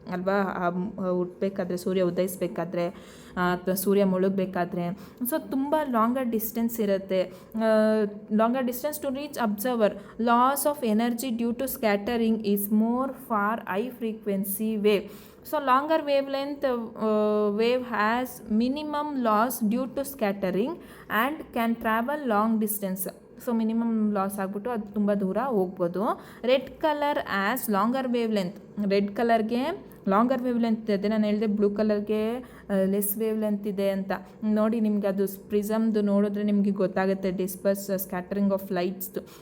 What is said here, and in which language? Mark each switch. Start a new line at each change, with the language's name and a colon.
Kannada: ಅಲ್ವಾ, ಹುಟ್ಟಬೇಕಾದ್ರೆ ಸೂರ್ಯ ಉದಯಿಸ್ಬೇಕಾದ್ರೆ ಅಥವಾ ಸೂರ್ಯ ಮುಳುಗಬೇಕಾದ್ರೆ. ಸೊ ತುಂಬ ಲಾಂಗರ್ ಡಿಸ್ಟೆನ್ಸ್ ಇರುತ್ತೆ.
English: Longer distance to reach observer. Loss of energy due to scattering is more for high frequency wave. So longer wavelength wave has minimum loss due to scattering and can travel long distance.
Kannada: So minimum loss ಆಗಿಬಿಟ್ಟು ಅದು ತುಂಬ ದೂರ ಹೋಗ್ಬೋದು.
English: Red colour as longer wavelength.
Kannada: Red ಕಲರ್ಗೆ longer wave length ಇದೆ, ನಾನು ಹೇಳಿದೆ blue ಕಲರ್ಗೆ less wave length ಇದೆ ಅಂತ. ನೋಡಿ ನಿಮ್ಗೆ ಅದು ಪ್ರಿಸಮ್ದು ನೋಡಿದ್ರೆ ನಿಮಗೆ ಗೊತ್ತಾಗುತ್ತೆ ಡಿಸ್ಪರ್ಸ್ ಸ್ಕ್ಯಾಟರಿಂಗ್ ಆಫ್ ಲೈಟ್ಸ್ದು.